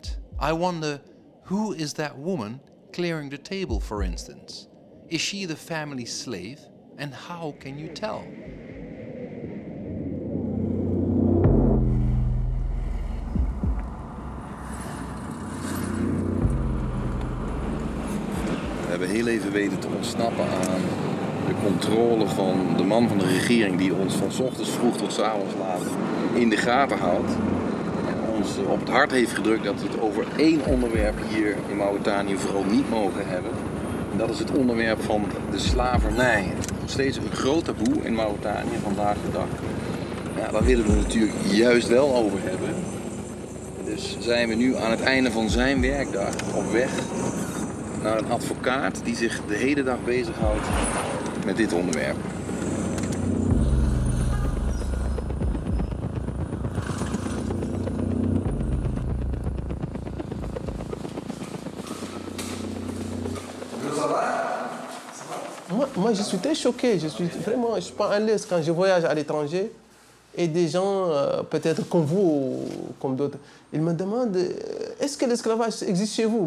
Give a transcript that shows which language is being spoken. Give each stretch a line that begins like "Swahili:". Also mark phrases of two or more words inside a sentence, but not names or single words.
English: I wonder, who is that woman clearing the table, for instance? Is she the family slave? And how can you tell?
Dutch: We hebben heel even weten te ontsnappen aan de controle van de man van de regering die ons van 's ochtends vroeg tot 's avonds laat in de gaten houdt. En ons op het hart heeft gedrukt dat we het over één onderwerp hier in Mauritanië vooral niet mogen hebben. En dat is het onderwerp van de slavernij. Nog steeds een groot taboe in Mauritanië vandaag de dag. Ja, daar willen we het natuurlijk juist wel over hebben. Dus zijn we nu aan het einde van zijn werkdag op weg naar een advocaat die zich de hele dag bezighoudt met dit onderwerp.
French: Moi, je suis très choqué. Je suis pas à l'aise quand je voyage à l'étranger et des gens, peut-être comme vous ou comme d'autres, ils me demandent est-ce que l'esclavage existe chez vous?